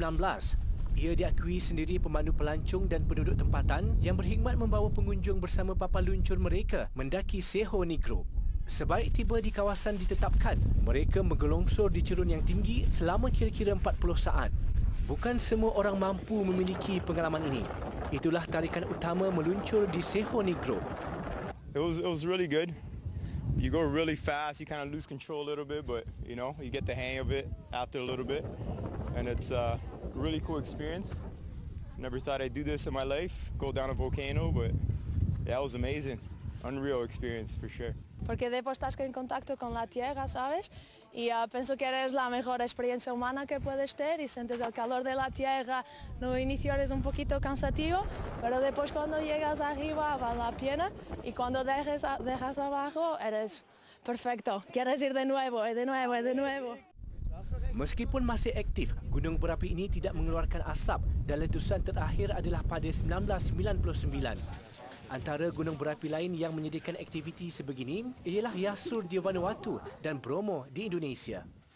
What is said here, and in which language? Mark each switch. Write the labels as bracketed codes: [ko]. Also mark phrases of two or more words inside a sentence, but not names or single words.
[ms] Ia diakui sendiri pemandu pelancong dan penduduk tempatan yang berkhidmat membawa pengunjung bersama papan luncur mereka mendaki Cerro Negro. Sebaik tiba di kawasan ditetapkan, mereka menggelongsor di cerun yang tinggi selama kira-kira 40 saat. Bukan semua orang mampu memiliki pengalaman ini. Itulah tarikan utama meluncur di Cerro Negro. [en] It was really good. you go really fast, you kind of lose control a little bit, but you know, you get the hang of it after a little bit, and it's a really cool experience. Never thought I'd do this in my life, go down a volcano, but yeah, it was amazing. Unreal experience for sure. [es] Porque después estás en contacto con la tierra, ¿sabes? Y pienso que eres la mejor experiencia humana que puedes tener y sientes el calor de la tierra. [pt] No inicio [es] eres un poquito cansativo, pero después cuando llegas arriba vale la pena y cuando dejas abajo eres perfecto. Quieres ir de nuevo, y de nuevo, y de nuevo. [ms] Meskipun masih aktif, gunung berapi ini tidak mengeluarkan asap dan letusan terakhir adalah pada 1999. Antara gunung berapi lain yang menyediakan aktiviti sebegini ialah Yasur di Vanuatu dan Bromo di Indonesia.